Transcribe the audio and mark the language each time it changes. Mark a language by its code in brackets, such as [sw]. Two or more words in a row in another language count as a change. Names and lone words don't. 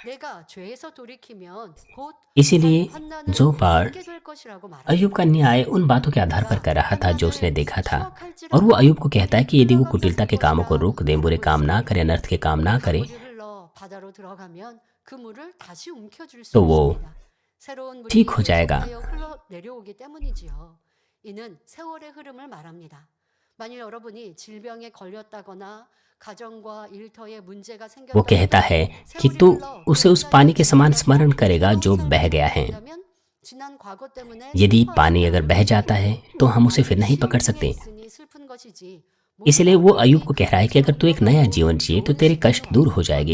[hi] इसीलिए जोपर अय्यूब का न्याय उन बातों के आधार पर कर रहा था जो उसने देखा था। और वो अय्यूब को कहता है कि यदि वो कुटिलता के कामों को रोक दे, बुरे काम ना करे, अनर्थ के काम ना करे, तो वो ठीक हो जाएगा। [ko] 이는 세월의 흐름을 말합니다. 만일 여러분이 질병에 걸렸다거나 가정과 일터에 문제가 생겼다면 [hi] वो कहता है कि तू उसे उस पानी के समान स्मरण करेगा जो बह गया है। यदि पानी अगर बह जाता है तो हम उसे फिर नहीं पकड़ सकते। इसलिए वो अय्यूब को कह रहा है कि अगर तू एक नया जीवन जिए तो तेरे कष्ट दूर हो जाएंगे।